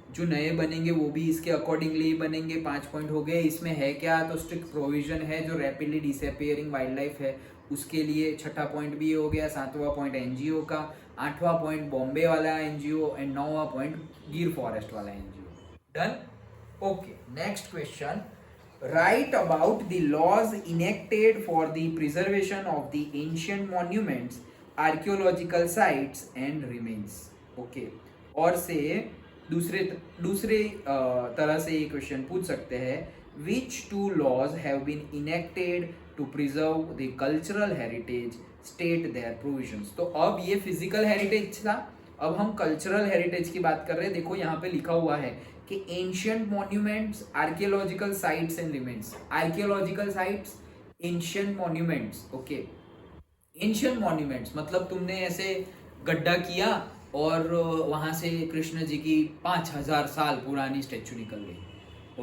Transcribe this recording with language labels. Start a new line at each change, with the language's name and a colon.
Hindi: जो नए बनेंगे वो भी इसके अकॉर्डिंगली बनेंगे। 5 पॉइंट हो गए। इसमें है क्या, तो स्ट्रिक्ट प्रोविजन है जो रैपिडली डिसअपियरिंग वाइल्ड लाइफ है उसके लिए। 6ठा पॉइंट भी हो गया। 7वां पॉइंट एनजीओ का, 8वां पॉइंट बॉम्बे वाला एनजीओ एंड 9वां पॉइंट गिर फॉरेस्ट वाला NGO. Done. Okay, next question.
English: Write about the laws enacted for the preservation of the ancient monuments, archaeological sites and remains. Okay.
Hindi: और से दूसरे तरह से ये क्वेश्चन पूछ सकते हैं,
English: which two laws have been enacted to preserve the cultural heritage, state their provisions.
Hindi: तो अब ये फिजिकल हेरिटेज था, अब हम कल्चरल हेरिटेज की बात कर रहे हैं। देखो यहाँ पे लिखा हुआ है कि ancient monuments, archaeological sites and remains. Archaeological sites, ancient monuments. Okay, ancient monuments मतलब तुमने ऐसे गड्ढा किया और वहां से कृष्ण जी की 5000 साल पुरानी स्टेचू निकल गई।